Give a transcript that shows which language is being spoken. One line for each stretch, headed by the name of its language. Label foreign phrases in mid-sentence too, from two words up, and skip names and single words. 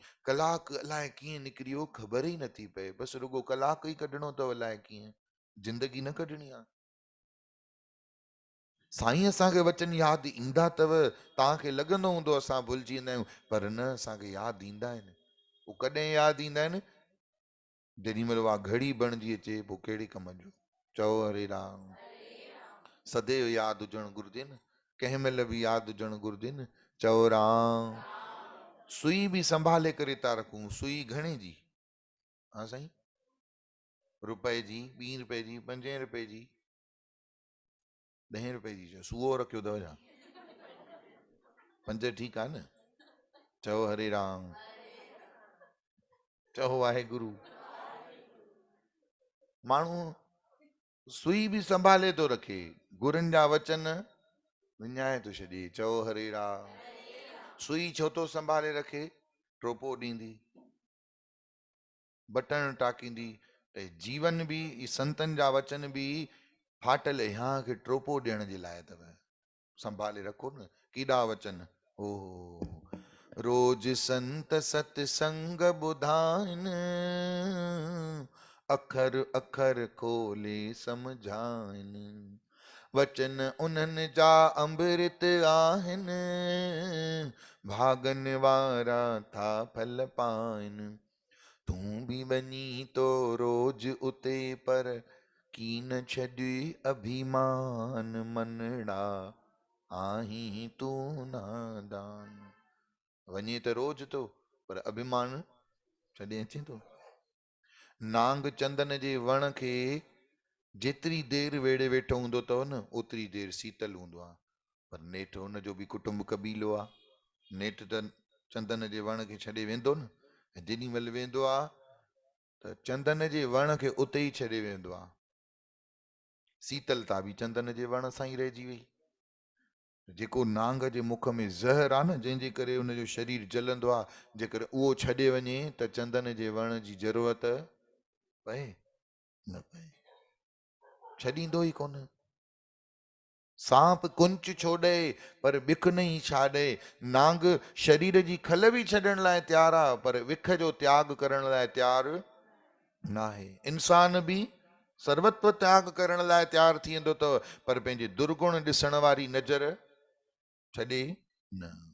Sindhi: कलाक अलाए कीअं निकिरी वियो ख़बर ई नथी पए, बसि रुगो कलाक ई कढणो अथव, अलाए कीअं, ज़िंदगी न कढणी आहे। साईं असांखे वचन यादि ईंदा अथव, तव्हांखे लॻंदो हूंदो असां भुलिजी वेंदा आहियूं, पर न, असांखे यादि ईंदा आहिनि। उहो कॾहिं यादि ईंदा आहिनि? जेॾी महिल उहा घड़ी बणिजी अचे, पोइ कहिड़े कम जो? चओ हरे राम। सदैव यादि हुजणु घुरिजे न, कंहिं महिल बि यादि हुजणु घुरिजे न। चओ राम। सुई बि संभाले करे था रखूं, सुई घणे जी? हाँ साईं, रुपए जी, 2 रुपए जी, 5 रुपए जी, 10 रुपए जी, सुओ रखियो अथव छा? 5 ठीकु आहे न? चओ हरे राम, चओ वाहेगुरु। माण्हू सुई बि संभाले थो रखे, गुरुनि जा वचन विञाए थो छॾे। चओ हरे राम। सुई छो थो संभाले रखे? ट्रोपो ॾींदी, बटन टाकींदी। त जीवन बि संतनि जा वचन बि फाटल यहाँ खे ट्रोपो ॾियण जे लाइ अथव। संभाले रखो न केॾा वचन। ओ रोज संत सतसंग ॿुधाइनि, अखर अखर खोले समझाइनि, वचन उन्हनि जा अमृत आहिनि, भागन वारा था फल पाइनि। तूं भी बनी तो रोज उते पर कीन छॾी अभिमान मनड़ा, आहीं तू नादान। वञे त रोज तो पर अभिमान छॾे अचे थो। नांग चंदन जे वण खे जेतिरी देरि वेड़े वेठो हूंदो अथव न, ओतिरी देरि शीतल हूंदो आहे। पर नेठि हुनजो बि कुटुंब कबीलो आहे। नेठि त चंदन जे वण खे छॾे वेंदो न, ऐं जेॾी महिल वेंदो आहे त चंदन जे वण खे उते ई छॾे वेंदो आहे। शीतलता बि चंदन जे वण सां ई रहिजी वई। जेको नांग जे मुख में ज़हर आहे न, जंहिंजे करे हुनजो शरीर जलंदो आहे, जेकर उहो छॾे वञे त चंदन जे वण जी ज़रूरत पए न पए, छॾींदो ई कोन।
Hindi: सांप कुंच छोड़े पर बिख नहीं छाड़े।
Sindhi: नांग शरीर जी खल बि छॾण लाइ तैयार आहे, पर विख जो त्याग करण लाइ तैयार न आहे। इंसान बि सर्वत्व त्याग करण लाइ तैयार थी वेंदो अथव, पर पंहिंजे दुर्गुण ॾिसण वारी नज़र छॾे न।